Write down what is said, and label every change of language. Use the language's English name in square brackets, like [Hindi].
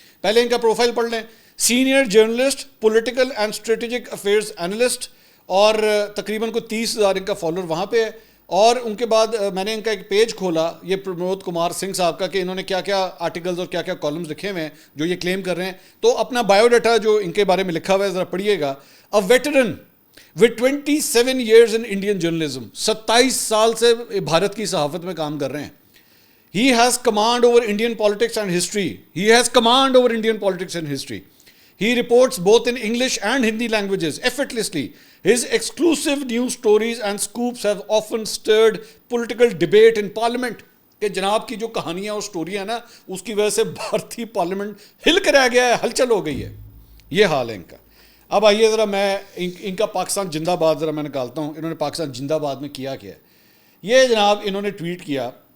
[Urdu] پہلے ان کا پروفائل پڑھ لیں، [English] senior journalist, political and strategic affairs analyst, [Urdu] اور تقریباً کو 30,000 ان کا فالوور وہاں پہ ہے۔ اور ان کے بعد میں نے ان کا ایک پیج کھولا یہ پرمود کمار سنگھ صاحب کا کہ انہوں نے کیا کیا آرٹیکلز اور کیا کیا کالمز لکھے ہوئے ہیں جو یہ کلیم کر رہے ہیں، تو اپنا بایو ڈیٹا جو ان کے بارے میں لکھا ہوا ہے ذرا پڑھیے گا۔ [English] A veteran with 27 years in Indian journalism, [Urdu] 27 سال سے بھارت کی صحافت میں کام کر رہے ہیں. [English] He has command over Indian politics and history. He has command over Indian politics and history. He reports both in English and Hindi languages effortlessly. His exclusive news stories and scoops have often stirred political debate in parliament. [Urdu] کہ جناب کی جو کہانیاں اور سٹوریاں ہیں نا, اس کی وجہ سے بھارتی پارلیمنٹ ہل کر آ گیا ہے, ہلچل ہو گئی ہے. یہ حال ہے ان کا. اب آئیے ذرا میں ان کا پاکستان زندہ باد ذرا میں نکالتا ہوں. انہوں نے پاکستان زندہ باد میں کیا کیا ہے. یہ جناب انہوں نے ٹویٹ کیا.